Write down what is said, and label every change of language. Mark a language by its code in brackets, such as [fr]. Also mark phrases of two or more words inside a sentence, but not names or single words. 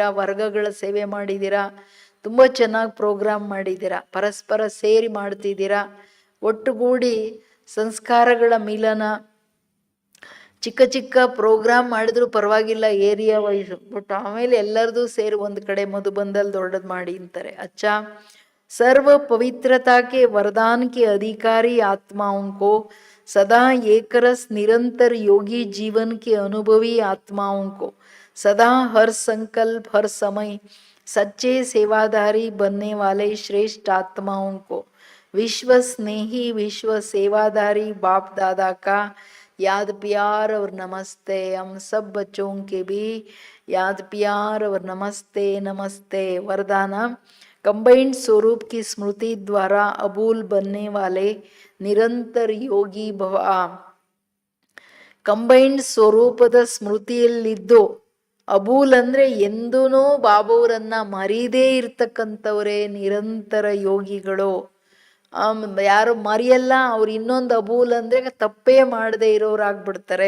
[kn] ವರ್ಗಗಳ ಸೇವೆ ಮಾಡಿದ್ದೀರಾ, ತುಂಬ ಚೆನ್ನಾಗಿ ಪ್ರೋಗ್ರಾಮ್ ಮಾಡಿದ್ದೀರಾ, ಪರಸ್ಪರ ಸೇರಿ ಮಾಡ್ತಿದ್ದೀರಾ. ಒಟ್ಟುಗೂಡಿ ಸಂಸ್ಕಾರಗಳ ಮಿಲನ, ಚಿಕ್ಕ ಚಿಕ್ಕ ಪ್ರೋಗ್ರಾಮ್ ಮಾಡಿದ್ರು ಪರವಾಗಿಲ್ಲ [en] area wise, [kn] ಬಟ್ ಆಮೇಲೆ ಎಲ್ಲರದು ಸೇರಿ ಒಂದು ಕಡೆ ಮಧುಬಂದಲ್ಲಿ ದೊಡ್ಡದು ಮಾಡಿ ಅಂತಾರೆ. [hi] अच्छा, सर्व पवित्रता के वरदान के अधिकारी आत्माओं को सदा एक रस निरंतर योगी जीवन के अनुभवी आत्माओं को सदा हर संकल्प हर समय सच्चे सेवाधारी बनने वाले श्रेष्ठ आत्माओं को विश्व स्नेही विश्व सेवाधारी बाप दादा का याद प्यार और नमस्ते. हम सब बच्चों के भी याद प्यार और नमस्ते नमस्ते. वरदान कंबाइंड स्वरूप की स्मृति द्वारा अबूल बनने वाले निरंतर योगी भव. [kn] ಕಂಬೈನ್ಡ್ ಸ್ವರೂಪದ ಸ್ಮೃತಿಯಲ್ಲಿದ್ದು, ಅಬೂಲ್ ಅಂದ್ರೆ ಎಂದೂ ಬಾಬುವರನ್ನ ಮರೀದೇ ಇರ್ತಕ್ಕಂಥವರೇ ನಿರಂತರ ಯೋಗಿಗಳು. ಯಾರು ಮರೆಯಲ್ಲ ಅವ್ರು. ಇನ್ನೊಂದು ಅಬೂಲ್ ಅಂದ್ರೆ ತಪ್ಪೇ ಮಾಡದೇ ಇರೋರಾಗ್ಬಿಡ್ತಾರೆ.